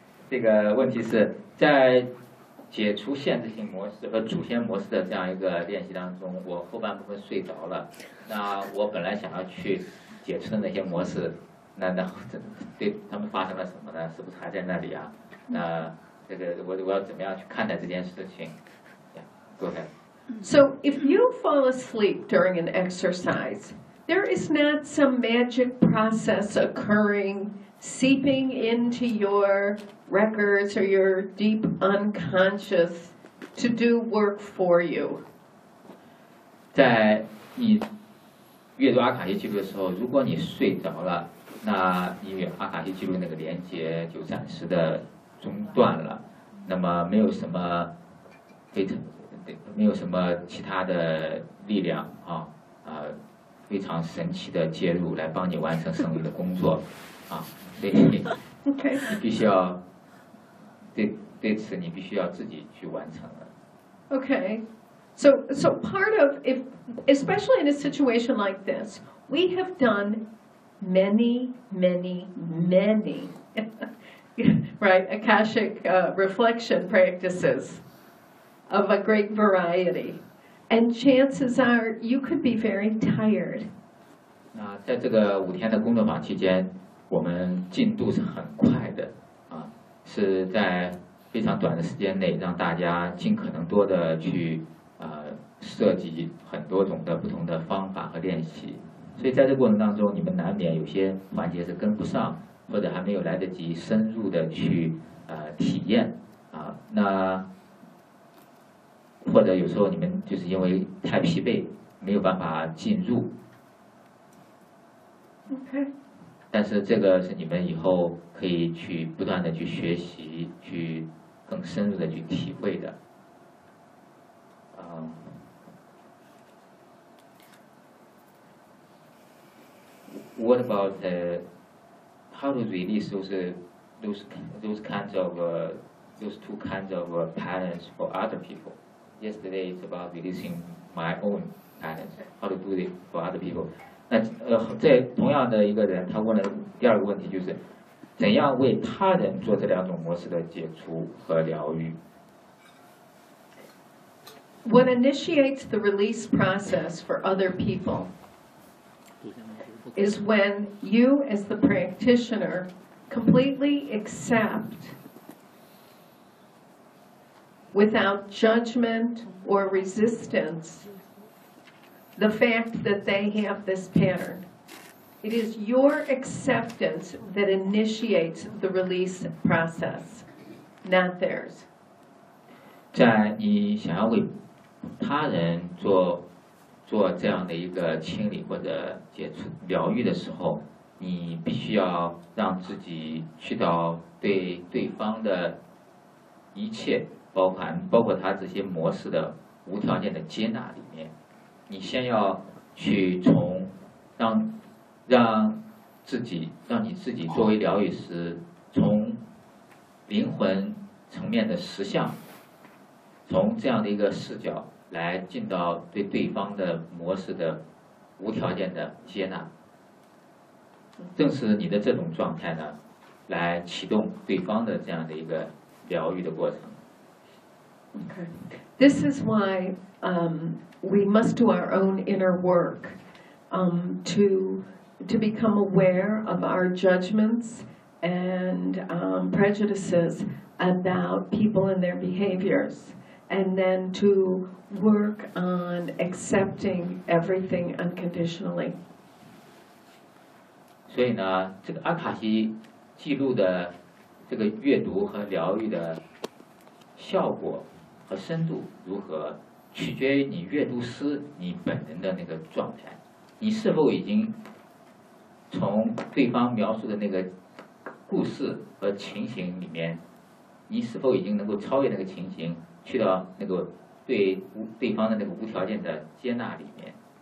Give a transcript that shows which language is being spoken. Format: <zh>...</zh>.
<zh>这个问题是在解除限制性模式和主线模式的这样一个练习当中，我后半部分睡着了。那我本来想要去解除的那些模式，那对他们发生了什么呢？是不是还在那里啊？那这个我要怎么样去看待这件事情？</zh> <en>Yeah, go ahead. So if you fall asleep during an exercise, there is not some magic process occurring. Seeping into your records or your deep unconscious to do work for you.</en> <zh>在你阅读阿卡西记录的时候，如果你睡着了，那你与阿卡西记录那个连接就暂时的中断了。那么没有什么非常，没有什么其他的力量啊，非常神奇的介入来帮你完成剩余的工作。</zh> <en>Okay.</en> <zh>你必须要对此你必须要自己去完成了。</zh> <en>Okay. So part of, if especially in a situation like this, we have done many, many, many, right, Akashic reflection practices of a great variety. And chances are you could be very tired.</en> <zh>那在这个五天的工作坊期间我们进度是很快的啊，是在非常短的时间内让大家尽可能多的去设计很多种的不同的方法和练习，所以在这过程当中你们难免有些环节是跟不上或者还没有来得及深入的去体验啊，那或者有时候你们就是因为太疲惫没有办法进入。</zh> <en>OK.</en> <zh>但是这个是你们以后可以去不断的去学习，去更深入的去体会的。</zh> <en>What about the how to release those kinds of those two kinds of patterns for other people? Yesterday is about releasing my own patterns. How to do it for other people?</en> <zh>那这同样的一个人，他问了第二个问题，就是怎样为他人做这两种模式的解除和疗愈。</zh> <en>What initiates the release process for other people is when you, as the practitioner, completely accept without judgment or resistance the fact that they have this pattern. It is your acceptance that initiates the release process, not theirs.</en> <zh>在你想要为他人做这样的一个清理或者解除疗愈的时候，你必须要让自己去到对对方的一切，包括他这些模式的无条件的接纳里面。你先要去从让你自己作为疗愈师，从灵魂层面的实相，从这样的一个视角来进到对对方的模式的无条件的接纳。正是你的这种状态呢，来启动对方的这样的一个疗愈的过程。</zh> <en>Okay. This is why we must do our own inner work to become aware of our judgments and prejudices about people and their behaviors, and then to work on accepting everything unconditionally.</en> <zh>所以呢，这个阿卡西记录的这个阅读和疗愈的效果和深度如何，取决于你阅读师你本人的那个状态，你是否已经从对方描述的那个故事和情形里面，你是否已经能够超越那个情形，去到那个对方的那个无条件的接纳里面。</zh>